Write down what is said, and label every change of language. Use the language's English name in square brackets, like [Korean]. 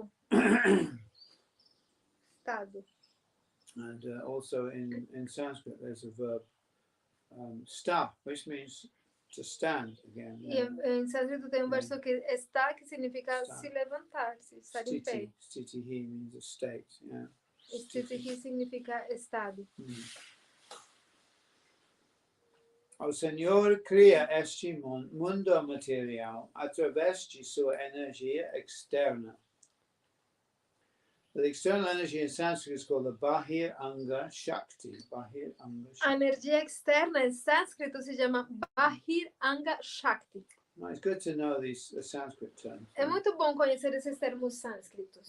[English] And also in Sanskrit there's a verb sta, which means to stand again. Yeah. [Portuguese] E em sânscrito tem verso que está, que significa se levantar, estar em pé. [English] Stitihi means a state. Yeah. [Portuguese] Stitihi significa estado. O Senhor cria este mundo material através de sua energia externa. [English] The external energy in Sanskrit is called the Bahir Anga Shakti. [Sanskrit] Bahir Anga A Shakti. [Portuguese] energia externa em sânscrito se chama Bahir Anga Shakti. [English] Well, it's good to know these Sanskrit terms. [Portuguese] É muito bom conhecer esses termos sânscritos.